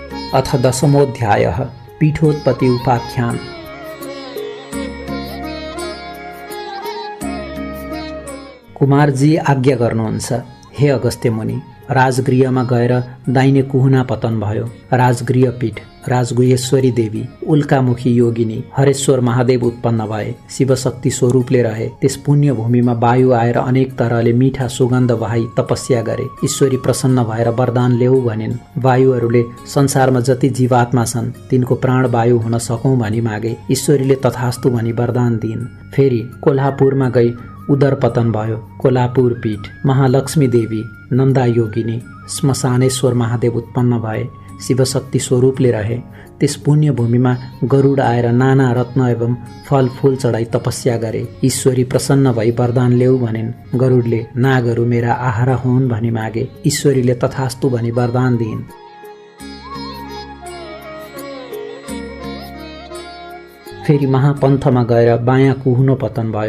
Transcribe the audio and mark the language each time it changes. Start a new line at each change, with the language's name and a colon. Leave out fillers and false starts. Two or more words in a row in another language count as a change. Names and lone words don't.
Sanskrit: अथ दशमोऽध्यायः पीठोत्पत्ति उपाख्यान।
Nepali: कुमारजी आज्ञा गर्नुहुन्छ। हे अगस्त्य मुनि, राजगृहमा गएर दाहिने कुहुना पतन भयो। राजगृह पीठ राजगुहेश्वरी देवी उल्कामुखी योगिनी हरेश्वर महादेव उत्पन्न भए। शिवशक्ति स्वरूपले रहे। त्यस पुण्य भूमिमा वायु आएर अनेक तरहले मीठा सुगन्ध वहाई तपस्या गरे। ईश्वरी प्रसन्न भएर वरदान ल्याऊ भनिन्। वायुहरूले संसारमा जति जीवात्मा छन् तिनको प्राण वायु हुन सकौँ भनी मागे। ईश्वरीले तथास्तु भनी वरदान दिइन्। फेरि कोल्हापुरमा गई उदर पतन भयो। कोल्हापुर पीठ महालक्ष्मी देवी नन्दा योगिनी श्मशानेश्वर महादेव उत्पन्न भए। शिवशक्ति स्वरूपले रहे। त्यस पुण्य भूमिमा गरुड आएर नाना रत्न एवं फलफूल चढाई तपस्या गरे। ईश्वरी प्रसन्न भई वरदान ल्याऊ भनिन्। गरुडले नागहरू मेरा आहारा हुन् भनी मागे। ईश्वरीले तथास्तु भनी वरदान दिइन्। फेरि महापन्थमा गएर बायाँ कुहुनो पतन भयो।